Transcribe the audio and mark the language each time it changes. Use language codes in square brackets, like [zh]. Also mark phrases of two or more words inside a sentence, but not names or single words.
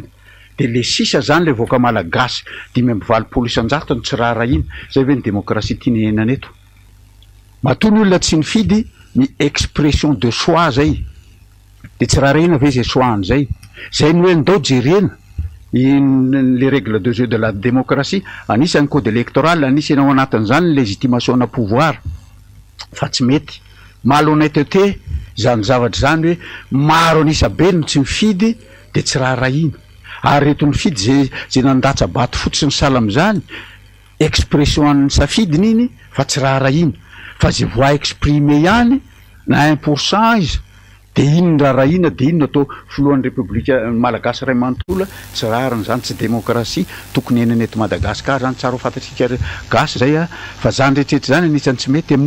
[mg] Dia le sisa zany le voaka malagasy 520 isan-jatony tsy raharahiana zay hoe ny démocratie tiany henana eto. Matony olona tsy nifidy ny [fr] expression de choix [mg] zay dia tsy raharahiana ve zay choix zay zay ny hoe ndao jerena [fr] les règles de jeu de la démocratie [mg] anisany [fr] code électoral [mg] anisany ao anatin'izany légitimation na pouvoir fa tsy mety. Malhonnêteté zany zavatra zany hoe maro anisabe no tsy mifidy dia tsy raharahiana. Ary reto nifidy zay nandatsa bato fotsiny sala amin'izany expression an'ny safidiny iny fa tsy raharahiana fa zay [fr] voix exprimé [mg] ihany na 1% izy dia iny raharahiana dia iny atao filohan'ny république malagasy ray manontolo tsy rahariny zany tsy démocratie tokony henany eto Madagasikara zany tsara ho fantatsika gasy zay fa zany rehetrarehetra zany anisany tsy mety amin'io.